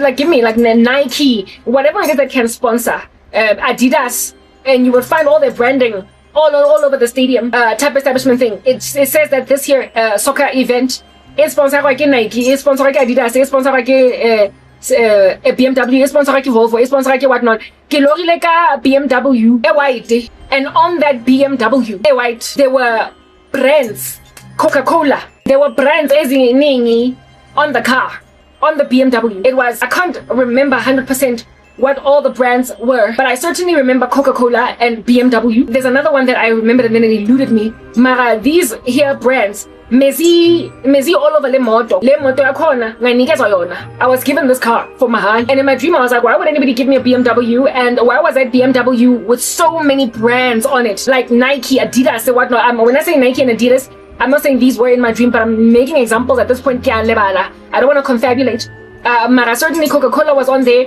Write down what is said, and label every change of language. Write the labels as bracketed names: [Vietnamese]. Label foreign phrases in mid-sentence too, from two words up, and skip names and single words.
[English] Like, give me like Nike, whatever it is that can sponsor, Adidas, and you will find all their branding all over the stadium type establishment thing. It says that this here soccer event is sponsored by Nike, is sponsored by Adidas, is sponsored by BMW, is sponsored by Volvo, is sponsored by whatnot. [Southern Sotho] Ke lori le ka [English] BMW e white, and on that BMW e white there were brands, Coca-Cola. There were brands eziningi on the car, on the BMW. It was, I can't remember 100% what all the brands were, but I certainly remember Coca-Cola and BMW. There's another one that I remembered and then it eluded me. Mara, these here brands, mezi all over [Zulu] le moto yakhona nganikezwa yona. [English] I was given this car for mahal, and in my dream I was like, why would anybody give me a BMW? And why was that BMW with so many brands on it, like Nike, Adidas, and whatnot? When I say Nike and Adidas, I'm not saying these were in my dream, but I'm making examples at this point. I don't want to confabulate. Mara, certainly Coca-Cola was on there.